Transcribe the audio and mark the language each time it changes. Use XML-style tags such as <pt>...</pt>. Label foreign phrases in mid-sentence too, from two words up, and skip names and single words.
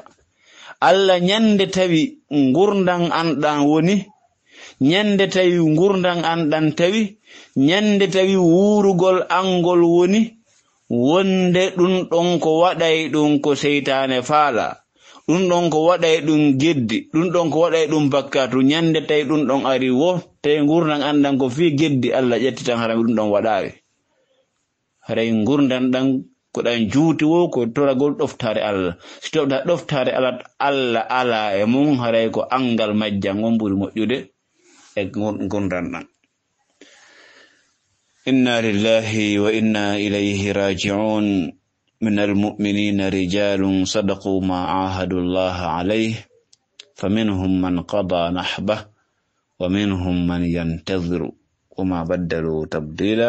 <ff>Allah ñande tawi ngurdan an ɗan woni, ñande tawi ngurdan an ɗan tawi, ñande tawi wurugol angol woni, wonde ɗum ɗon ko waɗay ɗum ko seytane faala, ɗum ɗon ko waɗay ɗum geddi, ɗum ɗon ko waɗay ɗum bakkatu, ñande tawi ɗum ɗon ari wo tawi ngurdan an ɗan ko fi geddi, Allah ƴetti tan harami ɗum ɗon waɗaare. Haray ngurdan ɗan ko ɗan juuti wo ko toragol ɗoftare Allah. Si toɓɗa ɗoftare Allah ala e mum, haray ko angal majjan on ɓuri moƴƴude e ngurdan ɗan.</ff> <ar>إنا لله وإنا إليه راجعون. من المؤمنين رجال صدقوا ما عاهدوا الله عليه فمنهم من قضى نحبه ومنهم من ينتظر وما بدلوا تبديلا.</ar>